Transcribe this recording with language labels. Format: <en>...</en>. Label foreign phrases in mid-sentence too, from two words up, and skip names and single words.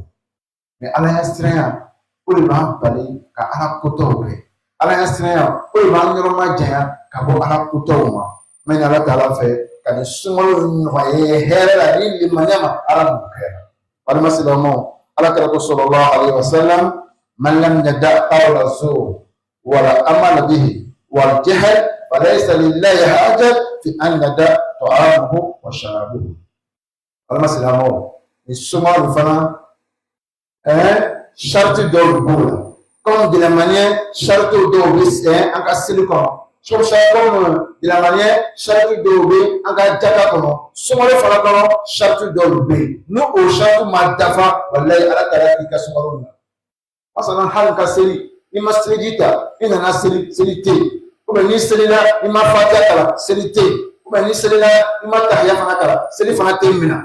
<bm>Mais ala ɲɛ siranya o de b'an bali ka ala kotaw kɛ. Ala ɲɛ siranya o de b'an yɔrɔ ma janya ka bɔ ala kotaw ma. Mɛ ala taala fɛ ka nin sunkalo nɔgɔya hɛrɛ la ni limaniya ma ala m'o kɛ. Balima silamɛw ala kira ko</bm> <ar>صلى الله عليه وسلم من لم يدع قول الزور والعمل به والجهل فليس لله حاجة في أن يدع طعامه وشرابه.</ar> <bm>Balima silamɛw ni sunkalo fana charte dɔw b'o la</bm> <fr>comme de la manière</fr> <bm>charte dɔw bɛ an ka seli kɔnɔ</bm> <fr>comme de la manière</fr> <bm>charte dɔw bɛ an ka jaka kɔnɔ sunkalo fana kɔnɔ charte dɔw bɛ yen ni o charte ma dafa walahi ala taala k'i ka sunkalo na. Masalan hali ka seli i ma seliji ta i nana seli tɛ yen</bm> <fr>ou bien</fr> <bm>ni selila i ma fatiha kalan seli tɛ yen</bm> <fr>ou bien</fr> <bm>ni selila i ma tahiya fana kalan seli fana tɛ yen minna.</bm>